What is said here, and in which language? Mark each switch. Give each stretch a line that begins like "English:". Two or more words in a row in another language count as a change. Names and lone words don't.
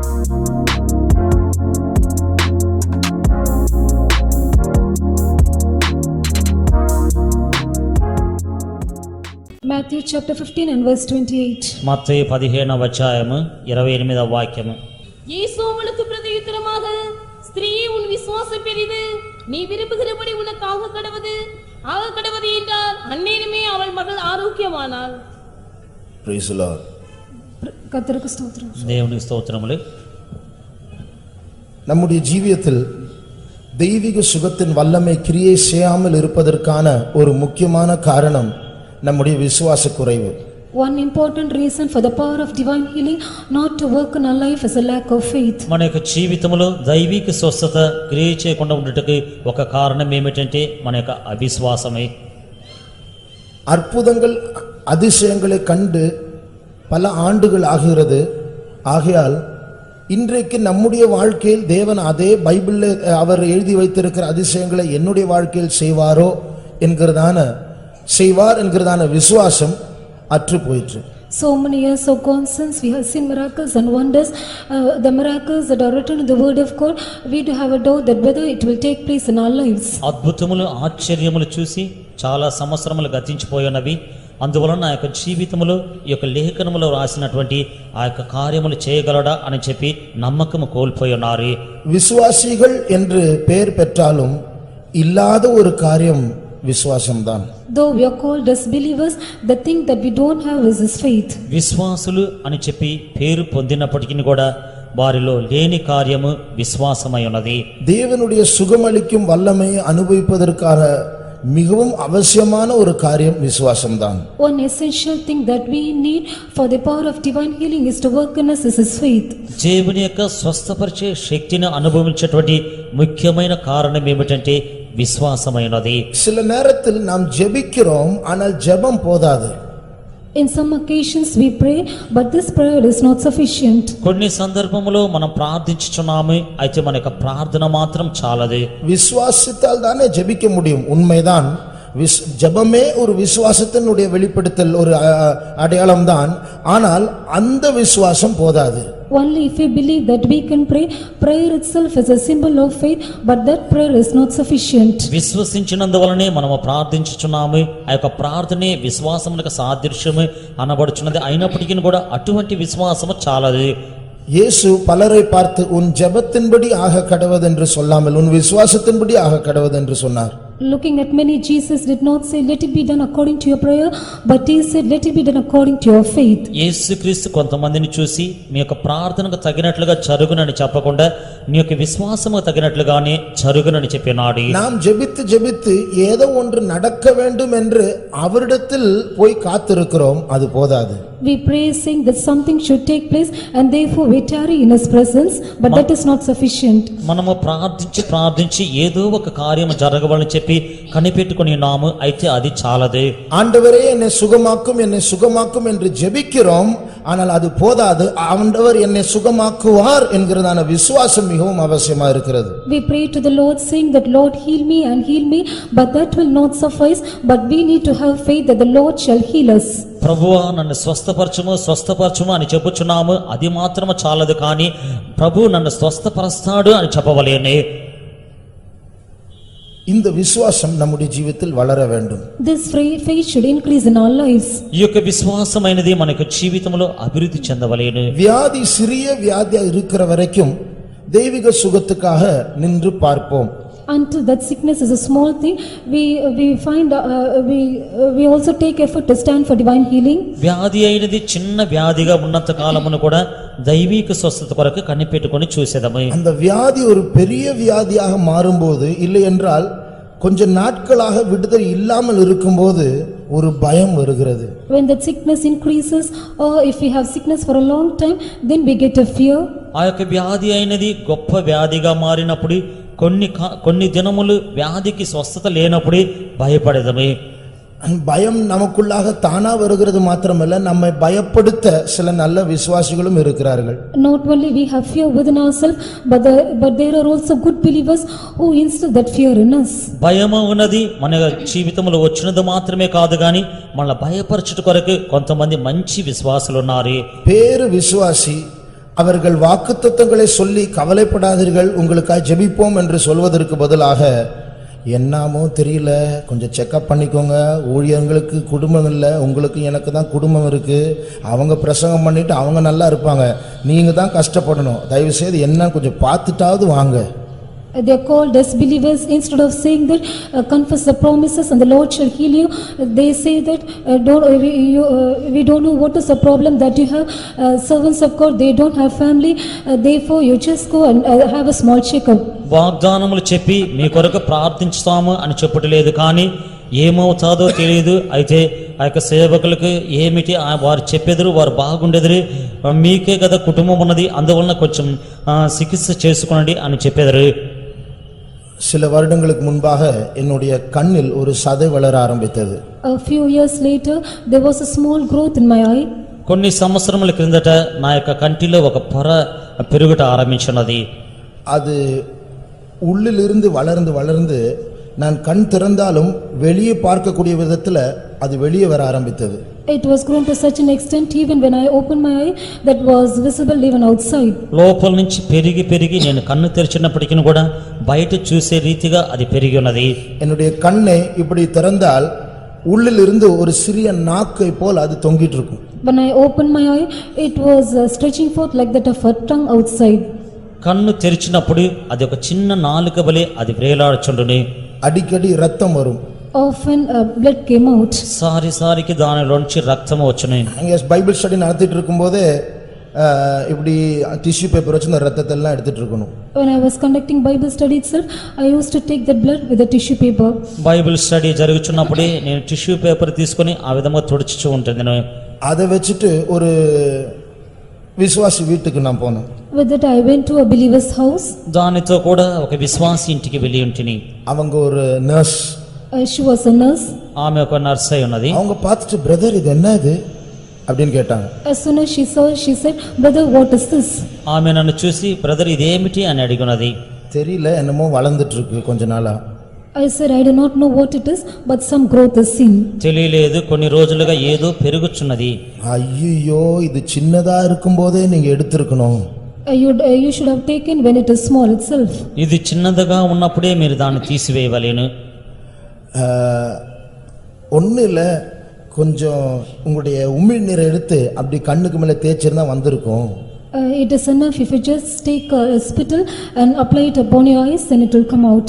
English: Matthew chapter 15 and verse 28.
Telugu: మత్తయి 15వ అధ్యాయము 28వ వాక్యము.
Tamil: இயேசு அவளுக்கு பிரதியுத்தரமாக, ஸ்திரீயே, உன் விசுவாசம் பெரிது, நீ விரும்புகிறபடி உனக்கு ஆக கடவது என்றார். அந்நேரமே அவள் மகள் ஆரோக்கியமானாள்.
English: Praise the Lord.
Tamil: கர்த்தருக்கு ஸ்தோத்திரம்.
Telugu: దేవునికి స్తోత్రములు.
Tamil: நம்முடைய ஜீவியத்தில் தெய்வீக சுகத்தின் வல்லமை கிரியை செய்யாமல் இருப்பதற்கான ஒரு முக்கியமான காரணம் நம்முடைய விசுவாச குறைவு.
English: One important reason for the power of divine healing not to work in our life is a lack of faith.
Telugu: మన యొక్క జీవితంలో దైవిక స్వస్థత క్రియ చేయకుండా ఉండటకు ఒక కారణం ఏమిటంటే మన యొక్క అవిశ్వాసమే.
Tamil: அற்புதங்கள் அதிசயங்களை கண்டு பல ஆண்டுகள் ஆகிறது. ஆகையால் இன்றைக்கு நம்முடைய வாழ்க்கையில் தேவன் அதே பைபிளில் அவர் எழுதி வைத்திருக்கிற அதிசயங்களை என்னுடைய வாழ்க்கையில் செய்வார் என்கிறதான விசுவாசம் அற்று போயிற்று.
English: So many years have gone since we have seen miracles and wonders, the miracles that are written in the word of God. We do have a doubt that whether it will take place in our lives.
Telugu: అద్భుతములు ఆశ్చర్యములు చూసి చాలా సంవత్సరములు గతించిపోయినవి. అందువలన నా యొక్క జీవితంలో ఈ యొక్క లేఖనములో రాసినటువంటి ఆ యొక్క కార్యములు చేయగలడా అని చెప్పి నమ్మకము కోల్పోయి ఉన్నారు.
Tamil: விசுவாசிகள் என்று பெயர் பெற்றாலும் இல்லாத ஒரு காரியம் விசுவாசம்தான்.
English: Though we are called as believers, the thing that we don't have is his faith.
Telugu: విశ్వాసులు అని చెప్పి పేరు పొందినప్పటికీ కూడా వారిలో లేని కార్యము విశ్వాసమై ఉన్నది.
Tamil: தேவனுடைய சுகமளிக்கும் வல்லமையை அனுபவிப்பதற்கான மிகவும் அவசியமான ஒரு காரியம் விசுவாசம்தான்.
English: One essential thing that we need for the power of divine healing is to work in us is his faith.
Telugu: దేవుని యొక్క స్వస్థపరిచే శక్తిని అనుభవించేటువంటి ముఖ్యమైన కారణం ఏమిటంటే విశ్వాసమైనది.
Tamil: சில நேரத்தில் நாம் ஜெபிக்கிறோம், ஆனால் ஜெபம் போதாது.
English: In some occasions we pray, but this prayer is not sufficient.
Telugu: కొన్ని సందర్భములో మనం ప్రార్థించుచున్నాము, అయితే మన యొక్క ప్రార్థన మాత్రం చాలదు.
Tamil: விசுவாசித்தால் தானே ஜெபிக்க முடியும். உண்மைதான், ஜெபமே ஒரு விசுவாசத்தினுடைய வெளிப்படுத்தல், ஒரு அடையாளம் தான். ஆனால் அந்த விசுவாசம் போதாது.
English: Only if we believe that we can pray, prayer itself is a symbol of faith, but that prayer is not sufficient.
Telugu: విశ్వసించినందువలనే మనము ప్రార్థించుచున్నాము, ఆ యొక్క ప్రార్థనే విశ్వాసమునకు సాదృశ్యము అనబడుచున్నది. అయినప్పటికీ కూడా అటువంటి విశ్వాసము చాలదు.
Tamil: இயேசு பலரை பார்த்து உன் ஜெபத்தின்படி ஆக கடவது என்று சொல்லாமல் உன் விசுவாசத்தின்படி ஆக கடவது என்று சொன்னார்.
English: Looking at many, Jesus did not say let it be done according to your prayer, but he said let it be done according to your faith.
Telugu: యేసుక్రీస్తు కొంతమందిని చూసి మీ యొక్క ప్రార్థనకు తగినట్లుగా జరుగునని చెప్పకుండా నీ యొక్క విశ్వాసముకు తగినట్లుగానే జరుగునని చెప్పినాడు.
Tamil: நாம் ஜெபித்து ஜெபித்து ஏதோ ஒன்று நடக்க வேண்டும் என்று அவரிடத்தில் போய் காத்திருக்கிறோம், அது போதாது.
English: We pray saying that something should take place and therefore we tarry in his presence, but that is not sufficient.
Telugu: మనము ప్రార్థించి ఏదో ఒక కార్యము జరగవాలని చెప్పి కనిపెట్టుకొని ఉన్నాము, అయితే అది చాలదు.
Tamil: ஆண்டவரே என்னை சுகமாக்கும் என்று ஜெபிக்கிறோம், ஆனால் அது போதாது. ஆண்டவர் என்னை சுகமாக்குவார் என்கிறதான விசுவாசம் மிகவும் அவசியமா இருக்கிறது.
English: We pray to the Lord saying that Lord heal me, but that will not suffice, but we need to have faith that the Lord shall heal us.
Telugu: ప్రభువా నన్ను స్వస్థపరచుము అని చెప్పుచున్నాము, అది మాత్రము చాలదు. కానీ ప్రభు నన్ను స్వస్థపరుస్తాడు అని చెప్పవలేనే.
Tamil: இந்த விசுவாசம் நம்முடைய ஜீவிதத்தில் வளர வேண்டும்.
English: This faith should increase in our lives.
Telugu: ఈ యొక్క విశ్వాసమైనది మన యొక్క జీవితంలో అభివృద్ధి చెందవలేను.
Tamil: வியாதி சிறிய வியாதியா இருக்கிற வரைக்கும் தெய்வீக சுகத்துக்காக நின்று பார்ப்போம்.
English: Until that sickness is a small thing, we also take effort to stand for divine healing.
Telugu: వ్యాధి అయినది చిన్న వ్యాధిగా ఉన్నంత కాలమును కూడా దైవిక స్వస్థత కొరకు కనిపెట్టుకొని చూసేదము.
Tamil: அந்த வியாதி ஒரு பெரிய வியாதியாக மாறும்போது, இல்லை என்றால் கொஞ்ச நாட்களாக விடுதலை இல்லாமல் இருக்கும்போது ஒரு பயம் வருகிறது.
English: When that sickness increases, or if we have sickness for a long time, then we get a fear.
Telugu: ఆ యొక్క వ్యాధి అయినది గొప్ప వ్యాధిగా మారినప్పుడు, కొన్ని దినములు వ్యాధికి స్వస్థత లేనప్పుడే భయపడేదమే.
Tamil: பயம் நமக்குள்ளாக தானா வருகிறது மாத்திரமல்ல, நம்மை பயப்படுத்த சில நல்ல விசுவாசிகளும் இருக்கிறார்கள்.
English: Not only we have fear within ourselves, but there are also good believers who instill that fear in us.
Telugu: భయము ఉన్నది మన జీవితంలో వచ్చినది మాత్రమే కాదు, గాని మనల్ని భయపరచుట కొరకు కొంతమంది మంచి విశ్వాసులు ఉన్నారు. పేరు విశ్వాసి,
Tamil: அவர்கள் வாக்குத்தத்தங்களை சொல்லி கவலைப்படாதீர்கள் உங்களுக்காக ஜெபிப்போம் என்று சொல்வதற்கு பதிலாக என்னமோ தெரியல கொஞ்சம் செக்கப் பண்ணிக்கோங்க, ஊழியர்களுக்கு குடும்பம் இல்லை, உங்களுக்கு எனக்கு தான் குடும்பம் இருக்கு, அவங்க பிரசங்கம் பண்ணிட்டு அவங்க நல்லா இருப்பாங்க, நீங்க தான் கஷ்டப்படணும், தயவு செய்து என்ன கொஞ்சம் பார்த்துட்டாவது வாங்க.
English: They are called as believers. Instead of saying that confess the promises and the Lord shall heal you, they say that we don't know what is the problem that you have. Servants of God, they don't have family, therefore you just go and have a small checkup.
Telugu: వాగ్దానములు చెప్పి మీ కొరకు ప్రార్థించుతాము అని చెప్పట్లేదు, కానీ ఏమవుతాదో తెలియదు. అయితే ఆ యొక్క సేవకులకు ఏమిటి వారు చెప్పెదరు, వారు బాగుండెదరు, మీకే కదా కుటుంబం ఉన్నది, అందువలన కొంచెం చికిత్స చేసుకోండి అని చెప్పెదరు.
Tamil: சில வருடங்களுக்கு முன்பாக என்னுடைய கண்ணில் ஒரு சதை வளர ஆரம்பித்தது.
English: A few years later there was a small growth in my eye.
Telugu: కొన్ని సంవత్సరముల క్రిందట నా యొక్క కంటిలో ఒక పొర పెరుగుట ఆరంభించినది.
Tamil: அது உள்ளிலிருந்து வளர்ந்து வளர்ந்து நான் கண் திறந்தாலும் வெளியே பார்க்கக்கூடிய விதத்துல அது வெளியே வர ஆரம்பித்தது.
English: It was grown to such an extent even when I opened my eye that was visible even outside.
Telugu: లోపల నుంచి పెరిగి పెరిగి నేను కన్ను తెరిచినప్పటికీ కూడా బయట చూసే రీతిగా అది పెరిగి ఉన్నది.
Tamil: என்னுடைய கண்ணை இப்படி திறந்தால் உள்ளிலிருந்து ஒரு சிறிய நாக்கை போல் அது தொங்கிட்டு இருக்கும்.
English: When I opened my eye, it was stretching forth like that of a tongue outside.
Telugu: కన్ను తెరిచినప్పుడు అది ఒక చిన్న నాలుక వలె అది వేలాడుచుండును.
Tamil: அடிக்கடி ரத்தம் வரும்.
English: Often blood came out.
Telugu: సారికి దానిలోంచి రక్తము వచ్చును.
Tamil: அங்கே
English: Bible study
Tamil: நடத்திட்டு இருக்கும்போதே இப்படி
English: tissue paper
Tamil: வச்சு அந்த ரத்தத்தை எல்லாம் எடுத்துட்டு இருக்கணும்.
English: When I was conducting Bible study itself, I used to take that blood with a tissue paper. Bible study
Telugu: జరుగుతున్నప్పుడే నేను
English: tissue paper
Telugu: తీసుకొని ఆ విధంగా తుడుచుచూ ఉంటుంది.
Tamil: அதை வச்சுட்டு ஒரு விசுவாசி வீட்டுக்கு நான் போனேன்.
English: With that I went to a believer's house.
Telugu: దానితో కూడా ఒక విశ్వాసి ఇంటికి వెళ్ళి ఉంటిని.
Tamil: அவங்க ஒரு நர்ஸ்.
English: She was a nurse.
Telugu: ఆమె ఒక నర్స్ అయి ఉన్నది.
Tamil: அவங்க பார்த்துட்டு பிரதர் இது என்ன இது அப்படினு கேட்டாங்க.
English: As soon as she saw, she said, brother, what is this?
Telugu: ఆమె నన్ను చూసి బ్రదర్ ఇదేమిటి అని అడిగినది.
Tamil: தெரியல, என்னமோ வளர்ந்துட்டு இருக்கு கொஞ்ச நாளா.
English: I said, I do not know what it is, but some growth is seen.
Telugu: తెలియలేదు, కొన్ని రోజులుగా ఏదో పెరుగుచున్నది.
Tamil: ஐயோ இது சின்னதா இருக்கும்போதே நீங்க எடுத்துக்கணும்.
English: You should have taken when it is small itself.
Telugu: ఇది చిన్నదిగా ఉన్నప్పుడే మీరు దాన్ని తీసివేయవలెను.
Tamil: ஒன்றும் இல்லை, கொஞ்சம் உங்களுடைய உமிழ்நீரை எடுத்து அப்படி கண்ணுக்கு மேலே தேய்ச்சிருந்தா வந்திருக்கும்.
English: It is enough if you just take a spittle and apply it upon your eyes, then it will come out.